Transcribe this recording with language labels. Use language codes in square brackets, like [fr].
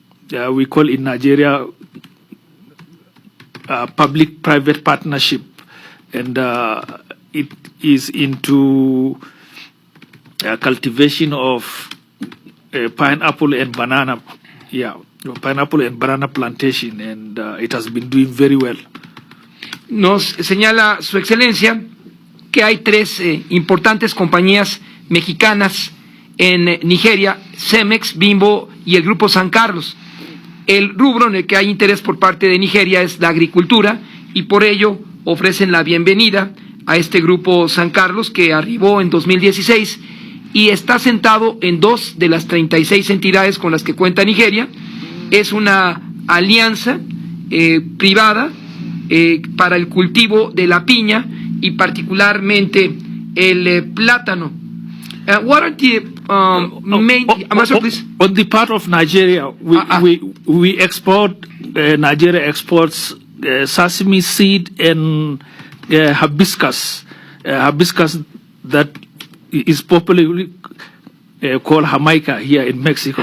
[en] we call in Nigeria public-private partnership, and it is into cultivation of pineapple and banana, pineapple and banana plantation, and it has been doing very well. [es] Nos señala Su Excelencia que hay tres importantes compañías mexicanas en Nigeria: Cemex, Bimbo y el Grupo San Carlos. El rubro en el que hay interés por parte de Nigeria es la agricultura, y por ello ofrecen la bienvenida a este Grupo San Carlos, que arribó en 2016 y está sentado en 2 de las 36 entidades con las que cuenta Nigeria. Es una alianza privada para el cultivo de la piña y particularmente el plátano. [en] What are the main... On the part of Nigeria, we export, Nigeria exports sesame seed and hibiscus, hibiscus that is popularly called Jamaica here in Mexico.